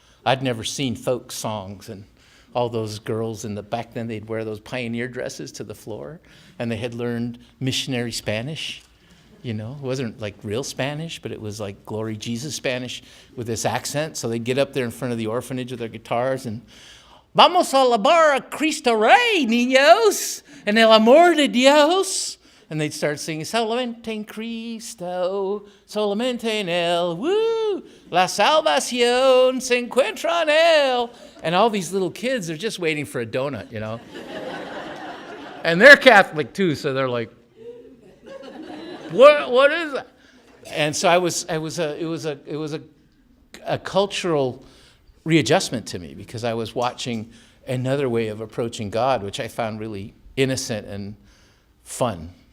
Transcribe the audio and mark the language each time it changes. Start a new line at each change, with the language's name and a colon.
English: I'd never seen folk songs and all those girls back then they'd wear those pioneer dresses to the floor, and they had learned missionary Spanish. You know, it wasn't like real Spanish, but it was like Glory Jesus Spanish with this accent. So they'd get up there in front of the orphanage with their guitars and,
Spanish: Vamos a alabar a Cristo Rey, niños, en el amor de Dios.
English: And they'd start singing,
Spanish: solamente en Cristo, solamente en él, woo, la salvación se encuentra en él.
English: And all these little kids are just waiting for a donut, you know. And they're Catholic too, so they're like, what is that? And so it was a cultural readjustment to me, because I was watching another way of approaching God, which I found really innocent and funny.